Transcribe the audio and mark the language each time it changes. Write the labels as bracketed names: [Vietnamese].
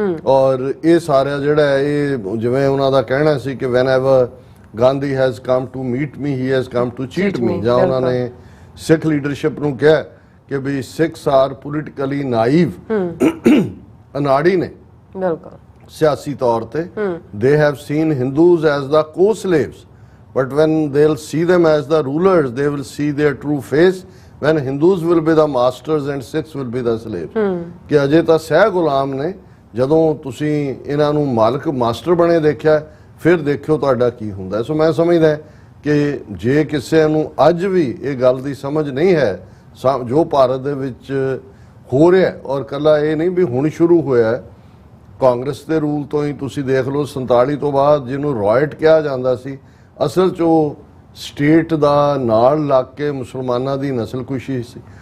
[Punjabi] ਔਰ ਇਹ ਸਾਰਾ ਜਿਹੜਾ ਹੈ ਇਹ ਜਿਵੇਂ ਉਹਨਾਂ ਦਾ ਕਹਿਣਾ ਸੀ ਕਿ [English] whenever Gandhi has come to meet me he has come to cheat me, [Punjabi] ਜਾਂ ਉਹਨਾਂ ਨੇ ਸਿੱਖ ਲੀਡਰਸ਼ਿਪ ਨੂੰ ਕਿਹਾ ਕਿ ਵੀ [English] Sikhs are politically naive, [Punjabi] ਅਨਾੜੀ ਨੇ ਬਿਲਕੁਲ ਸਿਆਸੀ ਤੌਰ ਤੇ। [English] they have seen Hindus as the co-slaves, but when they'll see them as the rulers they will see their true face, when Hindus will be the masters and Sikhs will be the slaves। [Punjabi] ਕਿ ਅਜੇ ਤਾਂ ਸਹਿ ਗੁਲਾਮ ਨੇ, ਜਦੋਂ ਤੁਸੀਂ ਇਹਨਾਂ ਨੂੰ ਮਾਲਕ master ਬਣੇ ਦੇਖਿਆ ਫਿਰ ਦੇਖਿਓ ਤੁਹਾਡਾ ਕੀ ਹੁੰਦਾ। ਸੋ ਮੈਂ ਸਮਝਦਾ ਕਿ ਜੇ ਕਿਸੇ ਨੂੰ ਅੱਜ ਵੀ ਇਹ ਗੱਲ ਦੀ ਸਮਝ ਨਹੀਂ ਹੈ ਜੋ ਭਾਰਤ ਦੇ ਵਿੱਚ ਹੋ ਰਿਹਾ, ਔਰ ਕੱਲਾ ਇਹ ਨਹੀਂ ਵੀ ਹੁਣ ਸ਼ੁਰੂ ਹੋਇਆ, ਕਾਂਗਰਸ ਦੇ ਰੂਲ ਤੋਂ ਹੀ ਤੁਸੀਂ ਦੇਖ ਲਓ 47 ਤੋਂ ਬਾਅਦ ਜਿਹਨੂੰ ਰॉयਟ ਕਿਹਾ ਜਾਂਦਾ ਸੀ, ਅਸਲ 'ਚ ਉਹ ਸਟੇਟ ਦਾ ਨਾਲ ਲੱਗ ਕੇ ਮੁਸਲਮਾਨਾਂ ਦੀ ਨਸਲਕੁਸ਼ੀ ਸੀ।